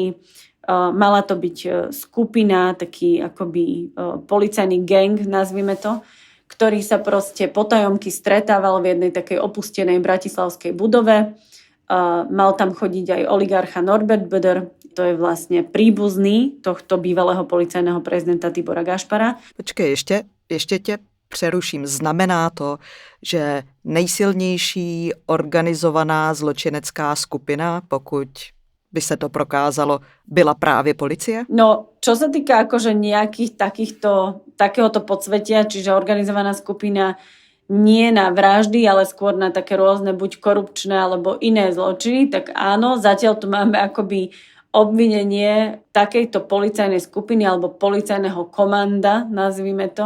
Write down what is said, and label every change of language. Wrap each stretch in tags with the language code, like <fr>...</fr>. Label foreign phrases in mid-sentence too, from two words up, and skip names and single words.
<sk>Mala to byť skupina, taký akoby policajný gang, nazvime to, ktorý sa proste potajomky stretával v jednej takej opustenej bratislavskej budove. Mal tam chodiť aj oligarcha Norbert Böder, to je vlastne príbuzný tohto bývalého policajného prezidenta Tibora Gašpara.</sk> <cs>Počkej, ještě tě přeruším. Znamená to, že nejsilnější organizovaná zločinecká skupina, pokud by se to prokázalo, byla právě policie?</cs> <sk>No, čo sa týka akože nejakých takéhoto podsvetia, čiže organizovaná skupina nie na vraždy, ale skôr na také rôzne buď korupčné alebo iné zločiny, tak áno, zatiaľ tu máme akoby obvinenie takejto policajnej skupiny alebo policajného komanda, nazvime to.</sk>